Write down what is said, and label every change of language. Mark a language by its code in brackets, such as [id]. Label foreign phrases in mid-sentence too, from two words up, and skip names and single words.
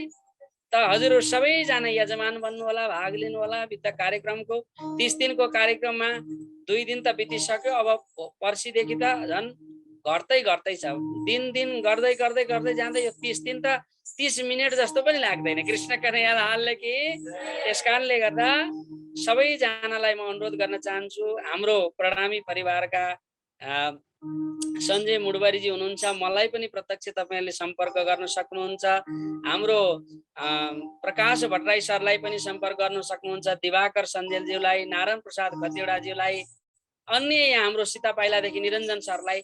[ne] त हजुरहरू सबैजना यजमान बन्नु होला, भाग लिनु होला। वित्त कार्यक्रमको 30 दिनको कार्यक्रममा 2 दिन त बितिसक्यो। अब पर्सिदेखि त झन् घट्दै छ। दिन गर्दै जाँदै यो 30 दिन त 30 मिनेट जस्तो पनि लाग्दैन। [hi] कृष्ण कन्हैया लाल की। [ne] त्यसकारणले गर्दा सबैजनालाई म अनुरोध गर्न चाहन्छु, हाम्रो प्रणामी परिवारका सञ्जय मुडबरीजी हुनुहुन्छ, मलाई पनि प्रत्यक्ष तपाईहरुले सम्पर्क गर्न सक्नुहुन्छ। हाम्रो प्रकाश भट्टराई सरलाई पनि सम्पर्क गर्न सक्नुहुन्छ, दिवाकर सञ्जेलज्यूलाई, नारायण प्रसाद खतिवडाज्यूलाई, अन्य यहाँ हाम्रो सीता पाइलादेखि निरञ्जन सरलाई।